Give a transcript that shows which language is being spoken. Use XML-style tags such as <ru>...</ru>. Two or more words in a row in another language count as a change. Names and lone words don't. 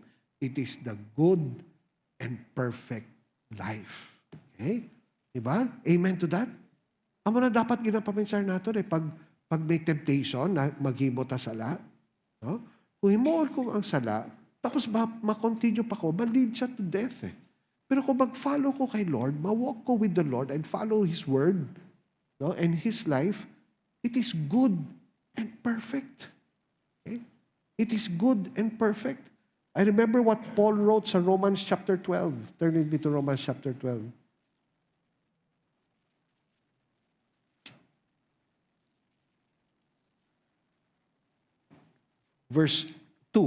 <en>It is the good and perfect life. Okay? Diba? Amen to that?</en> <ceb>Amo na dapat ginapaminsar nato pag may temptation na maghimo ta sala. No? Kung himuon ko ang sala, tapos ma-continue pa ko, ma-lead siya</ceb> <en>to death</en> <ceb>eh. Pero kung mag-follow ko kay Lord, ma-walk ko</ceb> <en>with the Lord and follow His word,</en> <ceb>no,</ceb> <en>and His life, it is good and perfect.</en> <ceb>Okay?</ceb> <en>It is good and perfect. I remember what Paul wrote sa Romans chapter 12. Turn with me to Romans chapter 12. Verse 2.</en>